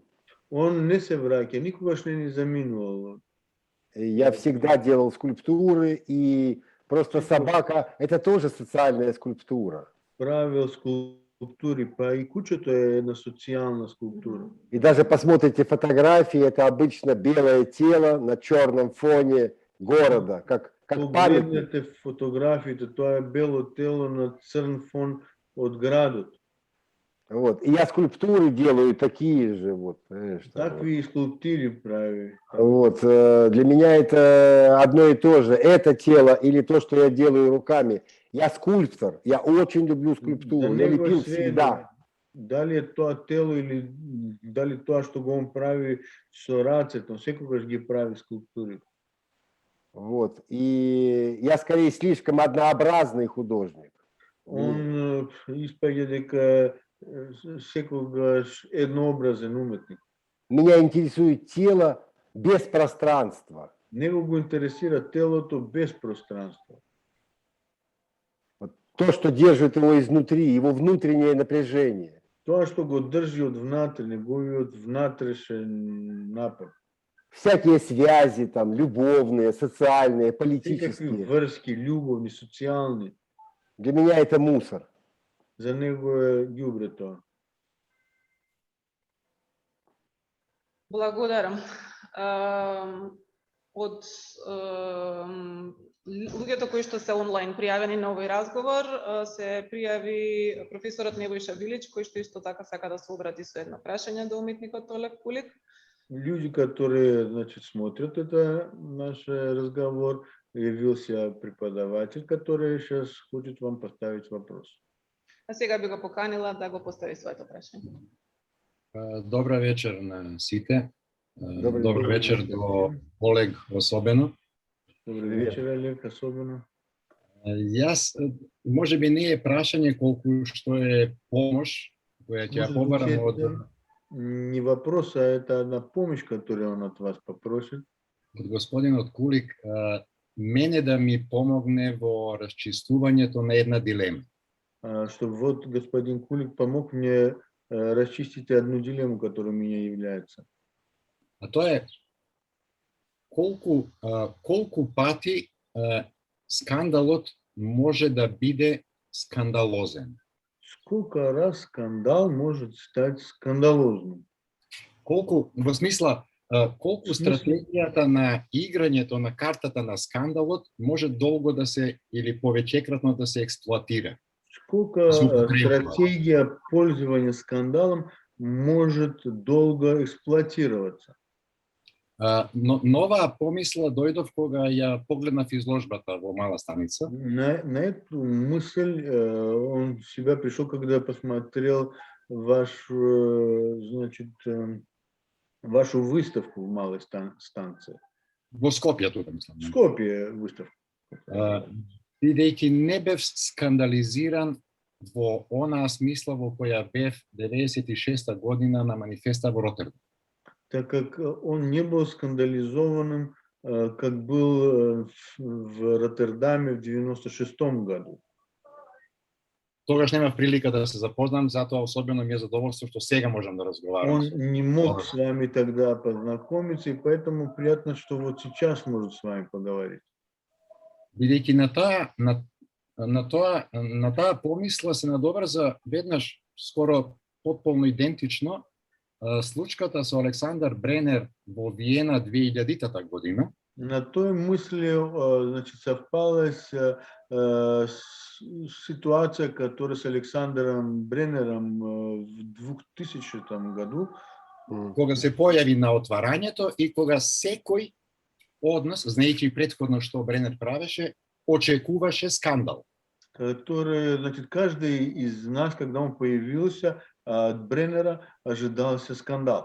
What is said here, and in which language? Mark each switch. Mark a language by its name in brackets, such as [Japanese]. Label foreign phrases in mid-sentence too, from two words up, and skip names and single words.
[Macedonian] он не се враќа, никогаш не заминувал. [Russian] Я всегда делал скульптуры, и просто собака – это тоже социальная скульптура. [Macedonian] Правил скулптури, па и кучето е една социјална скулптура. [Russian] И даже посмотрите фотографии, это обычно белое тело на черном фоне города, как памятник. [Macedonian] Погледнете фотографиите, тоа е бело тело на црн фон од градот. [Russian] Вот. И я скульптуры делаю такие же. Вот, знаешь, [Macedonian] Такви и скулптури прави. [Russian] вот. Для меня это одно и то же. Это тело или то, что я делаю руками. Я скульптор, я очень люблю скульптуру, я лепил всегда. [Macedonian] Дали е тоа тело или дали тоа што го он прави со рацете, секогаш ги прави скулптури. [Russian] Вот. И я скорее слишком однообразный художник. [Macedonian] Он испаѓа дека секогаш еднообразен уметник. [Russian] Меня интересует тело без пространства. [Macedonian] Него го интересира телото без пространство. [Russian] Вот то, что держит его изнутри, его внутреннее напряжение. [Macedonian] Тоа што го држи од внатре, неговиот внатрешен напор. [Russian] Всякие связи, там, любовные, социальные, [Macedonian] Секакви [Russian] политические. [Macedonian] врски, љубовни, социјални. [Russian] Для меня это мусор. [Macedonian] За него е ѓубре тоа. Благодарам. Од луѓето кои што се онлайн пријавени на овој разговор, се пријави професорот Nebojša Bilić, кој што исто така сака да се обрати со едно прашање до уметникот Олег Кулик. [Russian] Люди, которые, значит, смотрят это наш разговор, явился преподаватель, который сейчас хочет вам поставить вопрос. [Macedonian] А сега би го поканила да го постави своето прашање. Добра вечер на сите. Добар Добра вечер до Олег особено. [Russian] Добрый вечер, Олег, особено. [Macedonian] Јас, може би не е прашање колку што е помош која ќе ја побарам од [Russian] Не вопрос, а это одна помощь, которую он от вас попросит. [Macedonian] од господинот Кулик, мене да ми помогне во расчистувањето на една дилема. [Russian] Чтобы вот господин Кулик помог мне расчистить одну дилемму, которая у меня является. [Macedonian] А тоа е колку пати скандалот може да биде скандалозен. [Russian] Сколько раз скандал может стать скандалозным? [Macedonian] Колку, во смисла, колку стратегијата на играњето на картата на скандалот може долго да се или повеќекратно да се експлоатира? [Russian] Сколько стратегия пользования скандалом может долго эксплуатироваться? [Macedonian] Но нова помисла дојдов кога ја погледнав изложбата во Мала станица. [Russian] На эту мысль он в себя пришел, когда посмотрел значит, вашу выставку в Малой станции. [Macedonian] Во Скопје тука мислам. [Russian] В Скопје выставка. [Macedonian] Бидејќи не бев скандализиран во онаа смисла во која бев 96-та година на манифеста во Ротердам. [Russian] Так как он не был скандализованным, как был в Роттердаме в 96-м году. [Macedonian] Тогаш немав прилика да се запознам, затоа особено ми е задоволство што сега можам да разговарам. [Russian] Он не мог с вами тогда познакомиться, и поэтому приятно, что вот сейчас может с вами поговорить. [Macedonian] Бидејќи на на таа помисла се надоврза веднаш скоро потполно идентично случката со Александар Бренер во Виена 2000-та година. [Russian] На той мысли, значит, совпала ситуация, которая с Александром Бреннером в 2000 году, [Macedonian] Кога се појави на отварањето и кога секој од нас, знаејќи претходно што Бренер правеше, очекуваше скандал. [Russian] который, значит, каждый из нас, когда он появился, от Бреннера ожидался скандал.